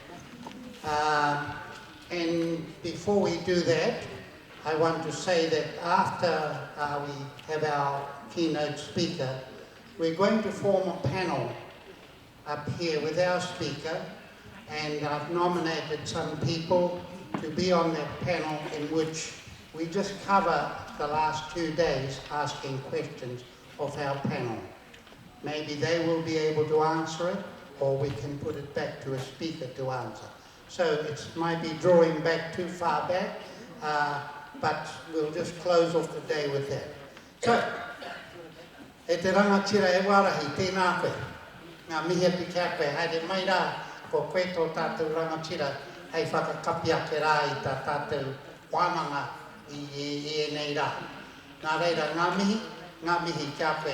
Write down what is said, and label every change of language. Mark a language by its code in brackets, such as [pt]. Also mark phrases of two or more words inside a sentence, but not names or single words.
[en] And before we do that, I want to say that after we have our keynote speaker, we're going to form a panel up here with our speaker, and I've nominated some people to be on that panel in which we just cover the last 2 days asking questions of our panel. Maybe they will be able to answer it, or we can put it back to a speaker to answer. So it might be drawing back too far back, but we'll just close off the day with that. So, [mi] e te rangatira e warahi, tēnā koe. Ngā mihi ati kia koe, haere mai rā, ko koe tō tātou rangatira, hei whakakapi ake rā i tā tātou Wananga i nei rā. Nā reira, ngā mihi kia koe.